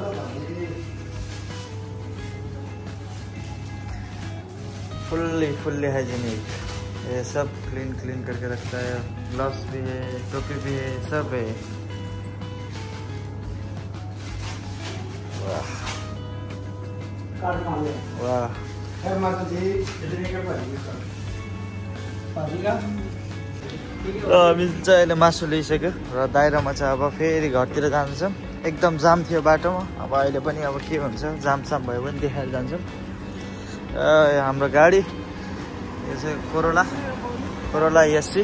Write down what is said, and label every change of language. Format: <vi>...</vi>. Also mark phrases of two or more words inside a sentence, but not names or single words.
<en>fully hygienic,</en> <hi>ये सब क्लीन करके रखता है। ग्लव्स भी है, टोपी भी है, सब है। वाह वाह।</hi> <ne>हामी चाहिँ अहिले मासु ल्याइसक्यो र दाइरामा चाहिँ अब फेरि घरतिर जान्छौँ। एकदम जाम थियो बाटोमा, अब अहिले पनि अब के हुन्छ, जाम भयो भने देखाएर जान्छौँ। हाम्रो गाडी यो चाहिँ कोरोला एससी।</ne>